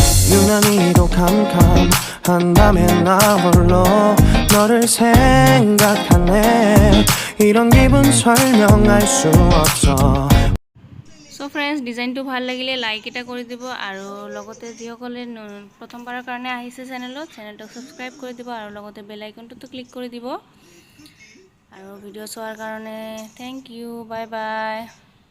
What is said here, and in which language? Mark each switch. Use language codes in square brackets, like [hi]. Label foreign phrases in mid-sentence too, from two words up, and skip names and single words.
[ko] 유난히도 캄캄한다면 나 홀로 너를 생각하네 이런 기분 설명할 수 없어 [en] so friends [as] ডিজাইনটো ভাল লাগিলে লাইক এটা কৰি দিব আৰু লগতে যিসকলে প্ৰথমবাৰৰ কাৰণে আহিছে চেনেলটোক সাবস্ক্ৰাইব কৰি দিব আৰু লগতে [en] bell icon [as] ক্লিক কৰি দিব আৰু ভিডিঅ' চোৱাৰ কাৰণে [en] thank you bye bye